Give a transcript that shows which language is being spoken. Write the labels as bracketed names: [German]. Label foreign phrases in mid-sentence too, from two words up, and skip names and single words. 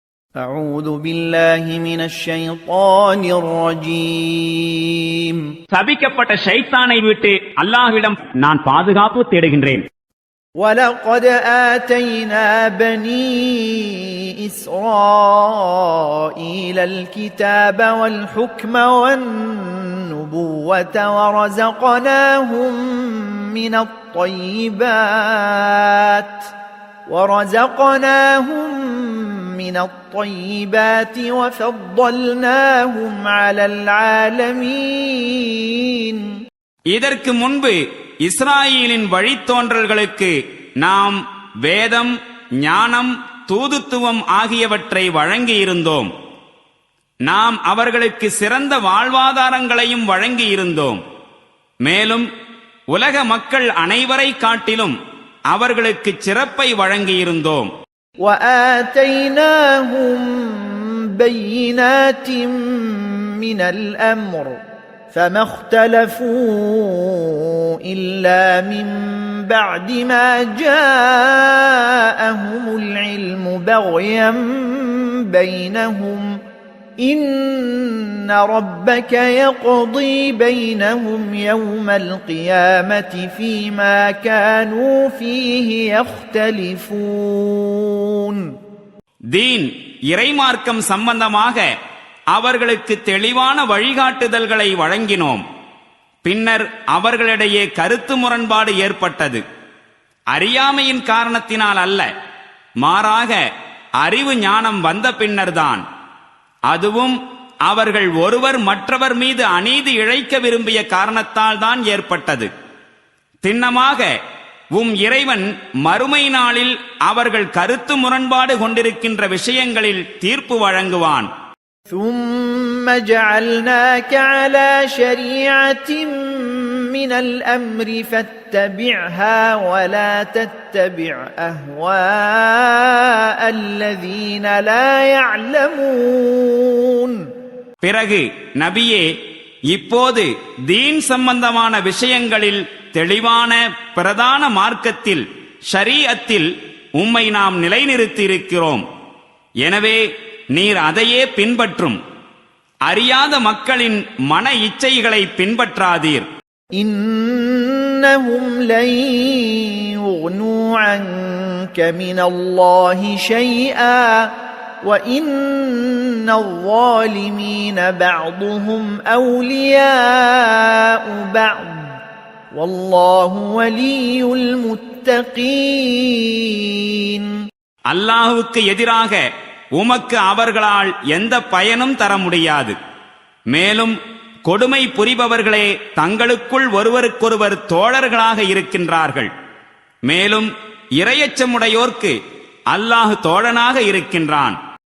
[Arabic] أعوذ بالله من الشيطان الرجيم [Tamil] சபிக்கப்பட்ட ஷைத்தானை விட்டு அல்லாஹ்விடம் நான் பாதுகாப்பு தேடுகின்றேன். [Arabic] ولقد آتينا بني إسرائيل الكتاب والحكم والنبوة ورزقناهم من الطيبات وفضلناهم على العالمين. [Tamil] இதற்கு முன்பு இஸ்ராயேலின் வழித்தோன்றல்களுக்கு நாம் வேதம், ஞானம், தூதுத்துவம் ஆகியவற்றை வழங்கியிருந்தோம். நாம் அவர்களுக்கு சிறந்த வாழ்வாதாரங்களையும் வழங்கியிருந்தோம். மேலும் உலக மக்கள் அனைவரை காட்டிலும் அவர்களுக்கு சிறப்பை வழங்கியிருந்தோம். [Arabic] وآتيناهم بينات من الأمر فما اختلفوا إلا من بعد ما جاءهم العلم بغيا بينهم إن ربك يقضي بينهم يوم القيامة فيما كانوا فيه يختلفون. [Tamil] தீன் இறைமார்க்கம் சம்பந்தமாக அவர்களுக்கு தெளிவான வழிகாட்டுதல்களை வழங்கினோம். பின்னர் அவர்களிடையே கருத்து முரண்பாடு ஏற்பட்டது. அறியாமையின் காரணத்தினால் அல்ல, மாறாக அறிவு ஞானம் வந்த பின்னர்தான். அதுவும் அவர்கள் ஒருவர் மற்றவர் மீது அநீதி இழைக்க விரும்பிய காரணத்தால் தான் ஏற்பட்டது. திண்ணமாக இறைவன் மறுமை நாளில் அவர்கள் கருத்து முரண்பாடு கொண்டிருக்கின்ற விஷயங்களில் தீர்ப்பு வழங்குவான். [Arabic] ثم جعلناك على شريعة من الأمر فاتبعها ولا تتبع أهواء الذين لا يعلمون. [Tamil] பிறகு நபியே, இப்போது தீன் சம்பந்தமான விஷயங்களில் தெளிவான பிரதான மார்க்கத்தில் ஷரீஅத்தில் உம்மை நாம் நிலைநிறுத்தியிருக்கிறோம். எனவே நீர் அதையே பின்பற்றும். அறியாத மக்களின் மன இச்சைகளை பின்பற்றாதீர். [Arabic] إنهم لن يغنوا عنك من الله شيئا وإن الظالمين بعضهم أولياء بعض والله ولي المتقين. [Tamil] அல்லாஹ்வுக்கு எதிராக உமக்கு அவர்களால் எந்த பயனும் தர முடியாது. மேலும் கொடுமை புரிபவர்களே தங்களுக்குள் ஒருவருக்கொருவர் தோழர்களாக இருக்கின்றார்கள். மேலும் இறையச்சமுடையோர்க்கு அல்லாஹ் தோழனாக இருக்கின்றான்.